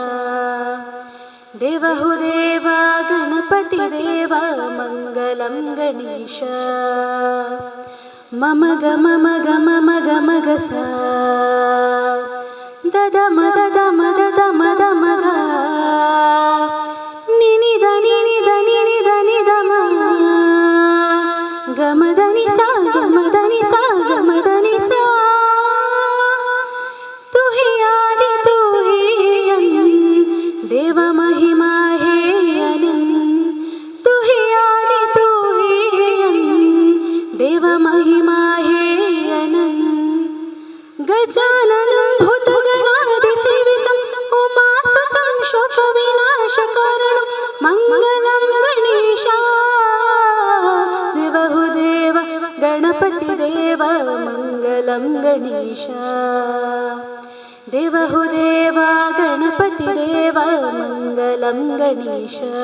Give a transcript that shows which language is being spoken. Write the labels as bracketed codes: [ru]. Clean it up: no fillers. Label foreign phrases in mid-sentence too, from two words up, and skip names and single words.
[hi] देवहुदेव गणपतिदेव मङ्गलं गणेश मम ग मम ग मम ग मग सा दद मद दम दद मद मग निनि దని దని దని దమ గమ దని సా గమ దని సా గమ దని సా तू ही आदि तू ही अनंत देव महिमा है अनंत तू ही आदि तू ही अनंत देव महिमा है अनंत [sa] गजाननं भूतगणादिसेवितं उमासुतं शोकविनाशकारणं [hi] मङ्गलं गणेश देवहुदेव गणपतिदेव मङ्गलं गणेश देवहुदेव गणपतिदेव मङ्गलं गणेश